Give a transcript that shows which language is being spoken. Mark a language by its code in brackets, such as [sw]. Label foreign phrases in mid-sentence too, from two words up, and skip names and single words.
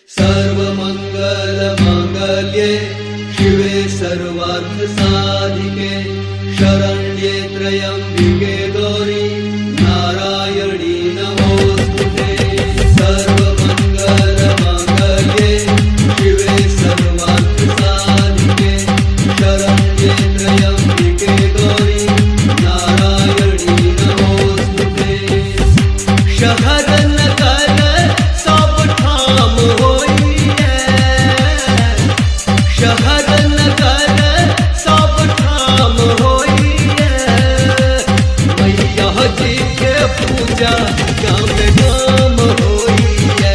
[sa] सर्वमङ्गलमाङ्गल्ये शिवे सर्वार्थसाधिके शरण्ये त्र्यम्बिके गौरी नारायणी नमोस्तुते। सर्वमङ्गलमाङ्गल्ये शिवे सर्वार्थसाधिके शरण्ये त्र्यम्बिके गौरी नारायणी नमोस्तुते। [mai] शहर नगर सब ठाम होई है, शहर नगर सब ठाम होई है। मैया जी के पूजा गाम गाम होई है।